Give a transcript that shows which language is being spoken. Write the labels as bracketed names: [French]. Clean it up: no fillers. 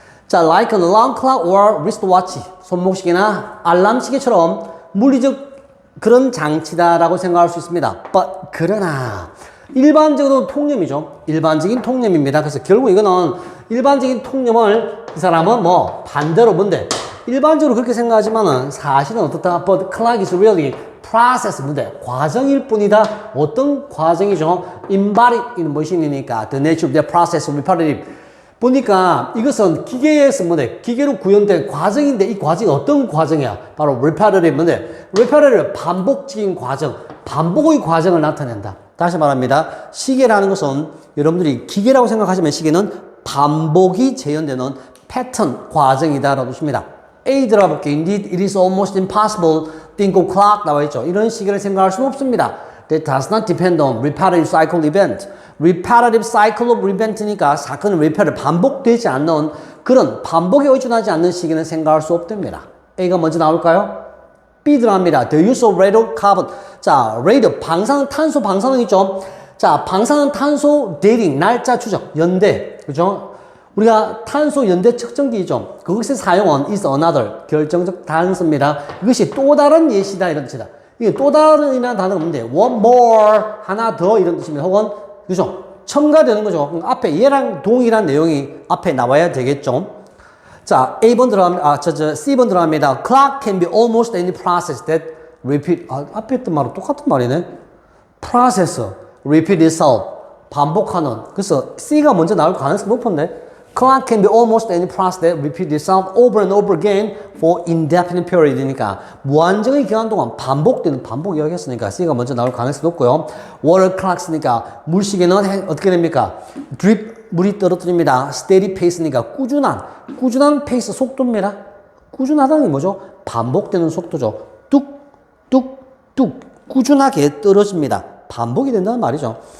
[Korean] 자, [English] like an alarm clock or wristwatch, [Korean] 손목시계나 알람시계처럼 물리적 그런 장치다라고 생각할 수 있습니다. But 그러나 일반적으로 통념이죠. 일반적인 통념입니다. 그래서 결국 이거는 일반적인 통념을 이 사람은 뭐 반대로 뭔데 일반적으로 그렇게 생각하지만은 사실은 어떻다? [English] But clock is really process [Korean] 뭔데 과정일 뿐이다. 어떤 과정이죠? [English] Embodied in machine이니까 the nature of the process repetitive. [Korean] 보니까 이것은 기계에서 뭐네 기계로 구현된 과정인데 이 과정이 어떤 과정이야? 바로 repetitive 뭔데 repetitive 반복적인 과정, 반복의 과정을 나타낸다. 다시 말합니다. 시계라는 것은 여러분들이 기계라고 생각하시면 시계는 반복이 재현되는 패턴 과정이다라고 뜻입니다. A 들어볼게요. [English] Indeed, it is almost impossible think of clock [Korean] 나와 있죠. 이런 시계를 생각할 수는 없습니다. [English] That does not depend on repetitive cycle event. [Korean] repetitive cycle of event니까 사건은 repetitive 반복되지 않는 그런 반복에 의존하지 않는 시계는 생각할 수 없답니다. A가 먼저 나올까요? B 들어갑니다. [English] The use of radiocarbon. [Korean] 자, radio 방사능탄소 방사능 있죠. 자, 방사능탄소 dating 날짜 추적 연대 그죠? 우리가 탄소 연대 측정기죠. 그것의 사용은 [English] is another [Korean] 결정적 단서입니다. 이것이 또 다른 예시다 이런 뜻이다. 이게 또 다른이라는 단어가 뭔데? one more 하나 더 이런 뜻입니다. 혹은 그죠? 첨가되는 거죠. 그럼 앞에 얘랑 동일한 내용이 앞에 나와야 되겠죠. 자, A번 들어갑니다. C번 들어갑니다. [English] Clock can be almost any process that repeat. [Korean] 앞에 했던 말은 똑같은 말이네. [English] Process, repeat itself. [Korean] 반복하는. 그래서 C가 먼저 나올 가능성이 높은데. [English] Clock can be almost any process that repeat itself over and over again for indefinite period이니까 [Korean] 무한정의 기간 동안 반복되는 반복 이야기했으니까 C가 먼저 나올 가능성이 높고요. Water clocks니까 물시계는 어떻게 됩니까? drip 물이 떨어뜨립니다. steady pace니까 꾸준한 페이스 속도입니다. 꾸준하다는 게 뭐죠? 반복되는 속도죠. 뚝, 뚝, 뚝. 꾸준하게 떨어집니다. 반복이 된다는 말이죠.